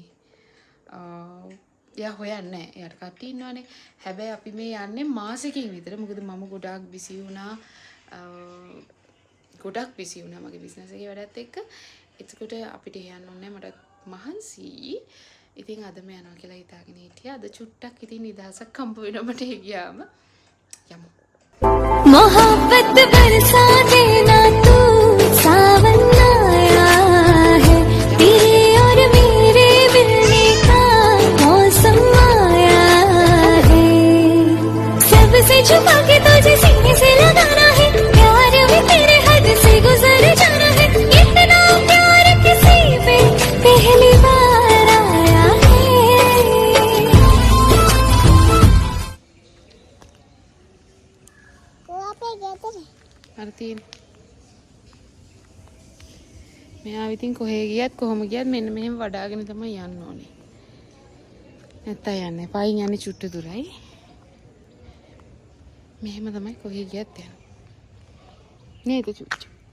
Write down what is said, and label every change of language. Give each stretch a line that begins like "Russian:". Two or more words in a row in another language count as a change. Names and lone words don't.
Sinhala: එයා හොයන්නේ එයාට කට්ටිය ඉන්නවනේ හැබැයි අපි මේ යන්නේ මාසෙකින් විතර මොකද මම ගොඩාක් බිසි වුණා මගේ බිස්නස් එකේ වැඩත් එක්ක එතකොට අපිට යන්න ඕනේ මට මහන්සි ඉතින් අදම යනවා කියලා හිතාගෙන හිටියා අද චුට්ටක් ඉතින් නිදහසක් හම්බ වෙනවා මට ගියාම යමු
Hindi: मोहब्बत बरसा देना तू सावन आया है तेरे और मेरे मिलने का मौसम आया है सबसे छुपा के तुझे सीने से लगाना है प्यार में तेरे हद से गुजर जाना है इतना प्यार किसी पे पहली बार आया है
Sinhala: අර තියෙන මෙයා ඉතින් කොහේ ගියත් කොහොම ගියත් මෙන්න මෙහෙම වඩාගෙන තමයි යන්න ඕනේ නැත්තම් යන්නේ පයින් යන්නේ චුට්ට දුරයි මෙහෙම තමයි කොහේ ගියත් යන්නේ නේද චුට්ටු